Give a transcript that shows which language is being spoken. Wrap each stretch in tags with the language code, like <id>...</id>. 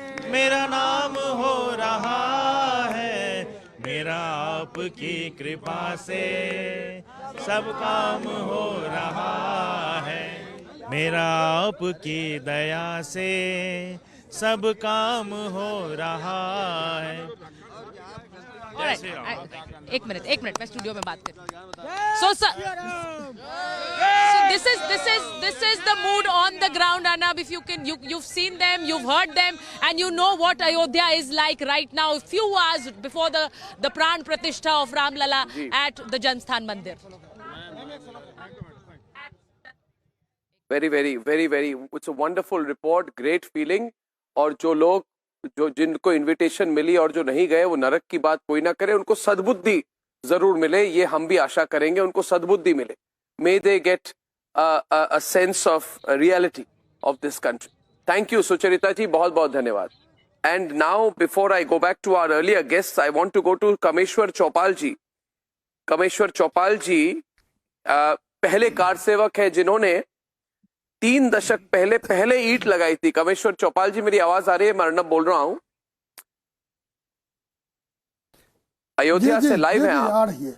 <hi>मेरा नाम हो रहा है, मेरा आपकी कृपा से सब काम हो रहा है, मेरा आपकी दया से सब काम हो रहा है। एक मिनट मैं स्टूडियो में बात करूं।</hi> <en>So sir, this is the mood on the ground, Arnab. If you can, you've seen them, you've heard them, and you know what Ayodhya is like right now. A few hours before the Pran Pratishtha of Ram Lala at the Jansthan Mandir. Very, it's a wonderful report, great feeling.</en> <hi>और जिनको invitation मिली और जो नहीं गए वो नरक की बात कोई ना करे, उनको सद्बुद्धि जरूर मिले, ये हम भी आशा करेंगे उनको सद्बुद्धि मिले.</hi> <en>May they get a sense of reality of this country. Thank you, Sucharita ji,</en> <hi>बहुत बहुत धन्यवाद.</hi> <en>And now, before I go back to our earlier guests, I want to go to Kameshwar Chopal ji.</en> <hi>Kameshwar Chopal ji पहले car सेवक है जिन्होंने 3 दशक पहले ईंट लगाई थी. कमेश्वर चौपाल जी, मेरी आवाज आ रही है? मैं अर्नब बोल रहा हूं, अयोध्या से लाइव हैं आप.</hi>